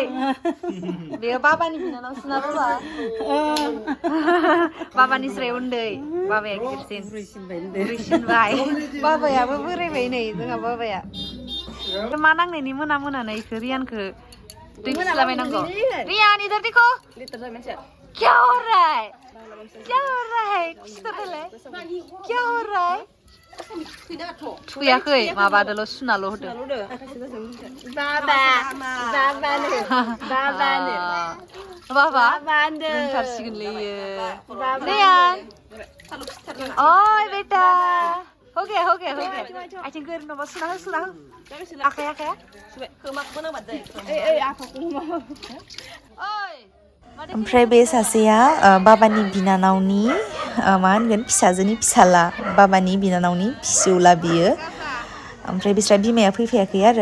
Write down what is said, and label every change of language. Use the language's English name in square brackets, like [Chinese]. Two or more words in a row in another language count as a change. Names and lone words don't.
[Bodo] बेयो बाबानि बिनानावसोना बाबा। बाबानिस्राय उन्दै, बाबाया गिदिरसिन। बुरैसिनबाय। बाबायाबो बोरायबाय नै जोंहा बाबाया। मा नांनायनि मोना मोनानो इखो रियानखो दै फिस्लाबायनांगौ। [Hindi] रियान इधर देखो। क्या हो रहा है? क्या हो रहा है? क्या हो रहा है? [Bodo] थुयाखै, माबादोल' सुनाल' होदो। बाबा। बाबा रोंथारसिगोनलै इयो। रियान। ओइ बेटा। [Hindi] हो गया हो गया हो गया। [Bodo] आथिं गोर माबा सुना हो सुना हो। आखाया ओमफ्राय बे सासेया बाबानि बिनानावनि मा होनगोन, फिसाजोनि फिसाला। बाबानि बिनानावनि फिसौला बियो। ओमफ्राय बिस्रा बिमाया फैफायाखै आरो।